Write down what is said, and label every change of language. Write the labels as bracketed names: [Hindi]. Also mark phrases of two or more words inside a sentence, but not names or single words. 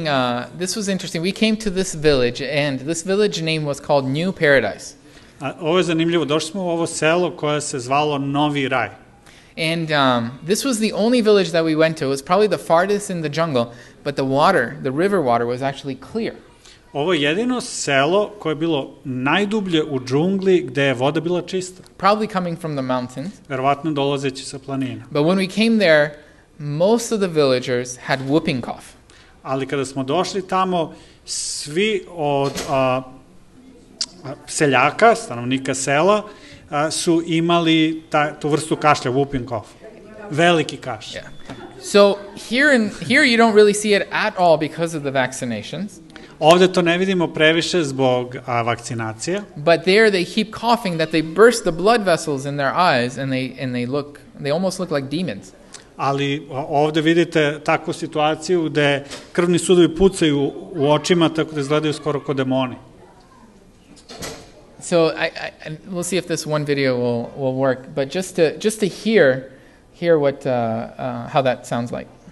[English] We came to this village, and this village name was called New Paradise. [Serbian] Ovo je zanimljivo. Došli smo u ovo selo koje se zvalo Novi Raj. [English] And this was the only village that we went to. It was probably the farthest in the jungle, but the river water was actually clear. [Serbian] Ovo je jedino selo koje je bilo najdublje u džungli gde je voda bila čista. [English] Probably coming from the mountains. [Serbian] Verovatno dolazeći sa planina. [English] But when we came there, most of the villagers had whooping cough. [Serbian] Ali kada smo došli tamo, svi od seljaka, stanovnika sela, su imali tu vrstu kašlja, [English] whooping cough. [Serbian] Veliki kašlj. [English] So here you don't really see it at all because of the vaccinations. [Serbian] Ovde to ne vidimo previše zbog vakcinacija. [English] But there they keep coughing that they burst the blood vessels in their eyes and they almost look like demons. [Serbian] Ali ovde vidite takvu situaciju gde krvni sudovi pucaju u očima tako da izgledaju skoro kao demoni. [English] So we'll see if this one video will work, but just to hear what how that sounds like.